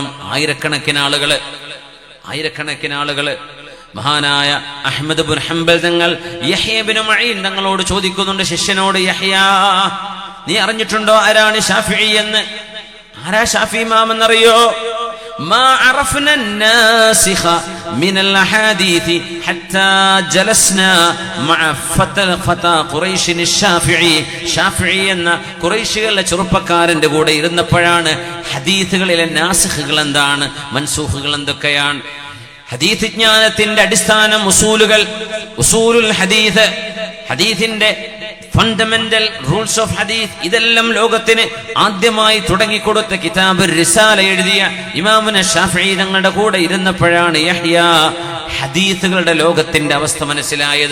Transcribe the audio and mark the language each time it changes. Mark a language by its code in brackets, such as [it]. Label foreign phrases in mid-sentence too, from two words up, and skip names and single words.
[ml] ആയിരക്കണക്കിന് ആളുകള്. മഹാനായ അഹ്മദ് ഇബ്നു ഹംബൽ തങ്ങൾ യഹ്യ ഇബ്നു മഈൻ തങ്ങളോട് ചോദിക്കുന്നുണ്ട്, ശിഷ്യനോട്, യഹ്യ, നീ അറിഞ്ഞിട്ടുണ്ടോ ആരാണ് ശാഫിഈ എന്ന്? ആരാ ഷാഫിഈ ഇമാം എന്നറിയോ? [ar] ما عرفنا الناسخ من الحديث حتى جلسنا مع فتى قريش الشافعي. [ml] ഷാഫിഈ എന്ന ഖുറൈശികളുടെ ചെറുപ്പക്കാരന്റെ കൂടെ ഇരുന്നപ്പോഴാണ് ഹദീസുകളിലെ നാസിഖുകൾ എന്താണ്, മൻസൂഖുകൾ എന്തൊക്കെയാണ്, ഹദീസ് ജ്ഞാനത്തിന്റെ അടിസ്ഥാനം [ar] أصول الحديث, [ml] ഹദീസിന്റെ [en] fundamental rules of hadith, [ml] ഇതെല്ലാം ലോകത്തിന് ആദ്യമായി തുടങ്ങിക്കൊടുത്ത കിതാബ് റിസാല എഴുതിയ ഇമാമുന ശാഫിഈ തങ്ങളുടെ കൂടെ ഇരുന്നപ്പോഴാണ് യഹ്യ ഹദീസുകളുടെ ലോകത്തിന്റെ അവസ്ഥ മനസ്സിലായത്.